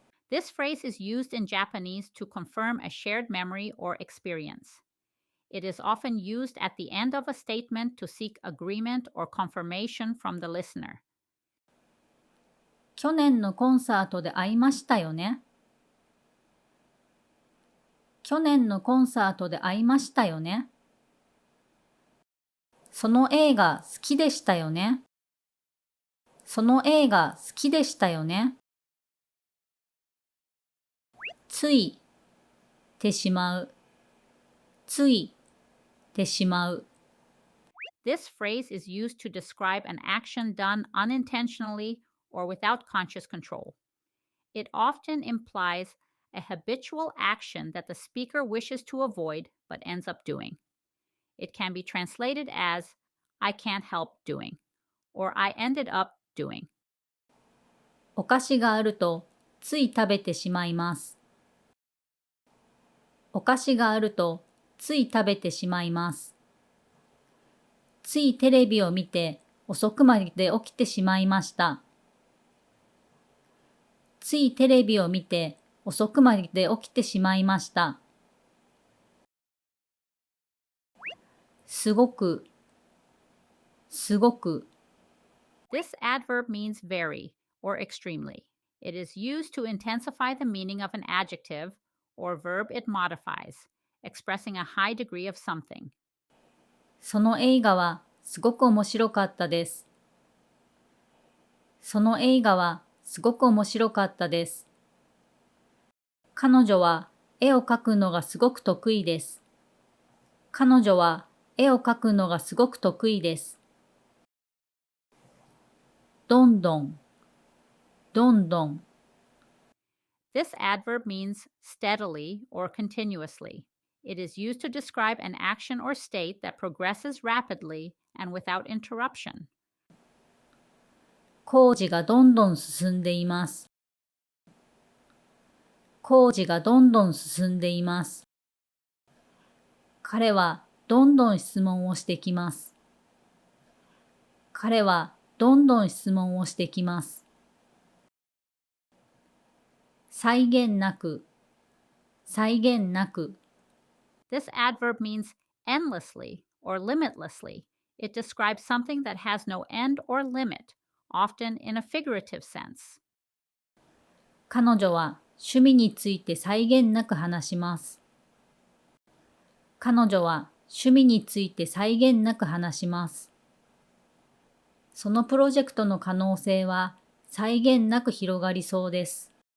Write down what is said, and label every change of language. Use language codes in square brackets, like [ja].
[en] This phrase is used in Japanese to confirm a shared memory or experience. It is often used at the end of a statement to seek agreement or confirmation from the listener. [ja] 去年のコンサートで会いましたよね。去年のコンサートで会いましたよね。その映画好きでしたよね。その映画好きでしたよね。ついてしまう。ついてしまう。 [en] This phrase is used to describe an action done unintentionally or without conscious control. It often implies a habitual action that the speaker wishes to avoid but ends up doing. It can be translated as, I can't help doing, or I ended up doing. [ja] お菓子があるとつい食べてしまいます。お菓子があるとつい食べてしまいます。ついテレビを見て遅くまで起きてしまいました。ついテレビを見て遅くまで起きてしまいました。すごく、すごく。 [en] This adverb means very or extremely. It is used to intensify the meaning of an adjective or verb it modifies, expressing a high degree of something. [ja] その映画はすごく面白かったです。その映画はすごく面白かったです。彼女は絵を描くのがすごく得意です。彼女は絵を描くのがすごく得意です。どんどん、どんどん。 [en] This adverb means steadily or continuously. It is used to describe an action or state that progresses rapidly and without interruption. [ja] 工事がどんどん進んでいます。工事がどんどん進んでいます。彼はどんどん質問をしてきます。彼はどんどん質問をしてきます。際限なく、際限なく。 [en] This adverb means endlessly or limitlessly. It describes something that has no end or limit, often in a figurative sense. [ja] 彼女は趣味について際限なく話します。彼女は趣味について際限なく話します。そのプロジェクトの可能性は際限なく広がりそうです。